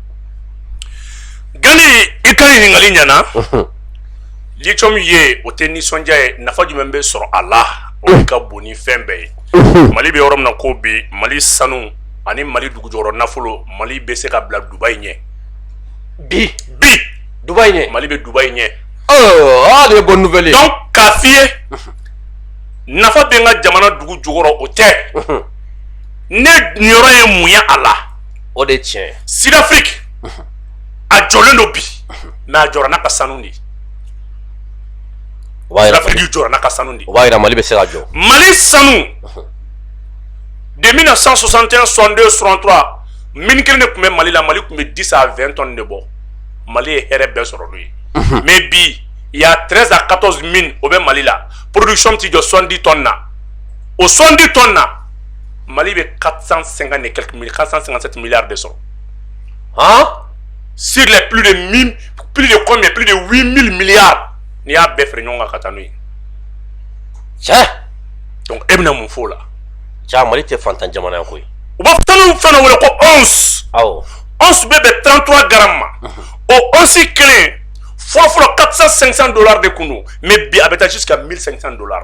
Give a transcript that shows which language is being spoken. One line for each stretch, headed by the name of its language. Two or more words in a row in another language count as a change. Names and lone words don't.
Bambara: Gani i ka ɲininkali ɲɛna lithium ye o tɛ nisɔndiya ye nafa jumɛn bɛ sɔrɔ a la o ka bon ni fɛn bɛɛ ye Mali bɛ yɔrɔ min na ko bi Mali sanu ani Mali dugujɔkɔrɔ nafolo Mali bɛ se ka bila Dubaï ɲɛ bi Dubaï ɲɛ Mali bɛ Dubaï ɲɛ de ye
French: bonne nouvelle
Bambara: donc k'a f'i ye nafa bɛ n ka jamana dugu jukɔrɔ o tɛ ne niyɔrɔ ye mun ye a la o de tiɲɛ Sud-Afrique a jɔlen don bi mais a jɔra n'a ka sanu de Sud-Afrique jɔra n'a ka sanu de o b'a yira Mali bɛ se ka jɔ Mali sanu de 1961 62 63 mine kelen de tun bɛ Mali la Mali tun bɛ
French: 10 à 20 tonnes
Bambara: de bɔ Mali ye hɛrɛ bɛɛ sɔrɔ n'o ye mais bi
French: il y a 13 à 14 mines au
Bambara: bɛ Mali la production ti jɔ 70 tonnes na o 70 tonnes na Mali bɛ
French: 450 et quelques milliards 457 milliards
Bambara: de sɔrɔ
French: sur les plus de combien plus de 8000 milliards
Bambara: n'i y'a bɛɛ feere ɲɔgɔn kan ka taa n'o ye donc e bɛna mun f'o la Mali tɛ fantan jamana ye koyi u b'a fɔ fɛn dɔ wele ko 11 once bɛ 33 grammes o once kelen fɔlɔ 400-500 dollars de kun don mais bi a bɛ taa
French: jusqu'à 1500 dollars